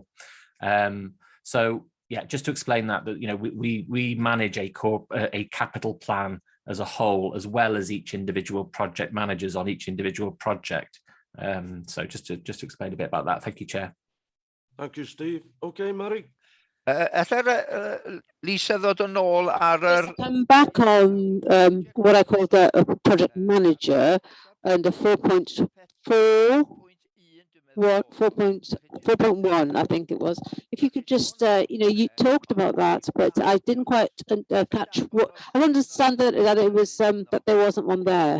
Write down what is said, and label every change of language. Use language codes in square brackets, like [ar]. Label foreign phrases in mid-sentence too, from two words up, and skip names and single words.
[en] So yeah, just to explain that we manage a capital plan as a whole, as well as each individual project managers on each individual project. So just to explain a bit about that. Thank you, Chair. Thank you, Steve. Okay, Mary. [cy] Lisa ddod yn ôl ar yr... [en] I'm back on what I call the project manager under 4.4. What 4.1 I think it was. If you could just you talked about that, but I didn't quite catch what I understand that it was that there wasn't one there.